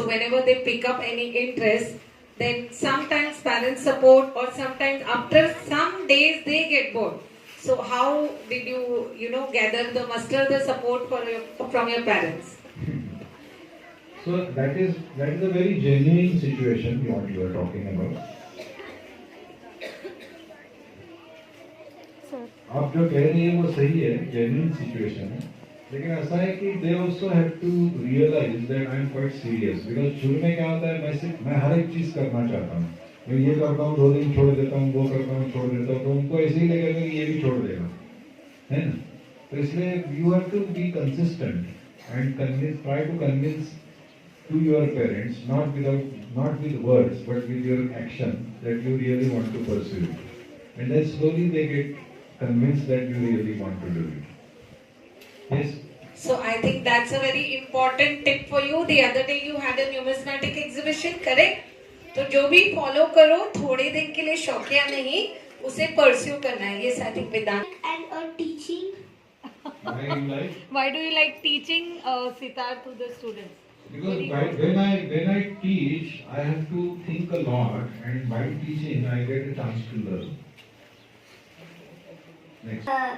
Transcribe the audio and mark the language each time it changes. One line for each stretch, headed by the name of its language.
English: So, whenever they pick up any interest, then sometimes parents support or sometimes after some days they get bored. So, how did you, muster the support from your parents? So that is a very genuine situation what you are talking about.
Hindi: आप जो कह रही हैं वो सही है, genuine situation है. लेकिन ऐसा है कि
English: they also have to realize that I am quite serious
Hindi: because शुरू में क्या होता है मैं हर एक चीज करना चाहता हूँ. मैं ये करता हूँ 2 दिन छोड़ देता हूँ, वो करता हूँ छोड़ देता हूँ, तो उनको ऐसे ही लगेगा कि ये भी छोड़ देगा, है ना? तो इसलिए
English: you have to be consistent and try to convince to your parents, not with words, but with your action, that you really want to pursue it. And then slowly they get convinced that you really want to do it. Yes? So I think that's a very important tip for you. The other day you had a numismatic exhibition, correct?
Hindi: तो जो भी follow करो, थोड़े दिन के लिए शौकिया नहीं, उसे pursue करना है.
English: Yes, I think Vedant. and teaching. Why do you like teaching sitar to the students? Because when I teach, I have to think a lot, and by teaching, I get a chance to learn. Next.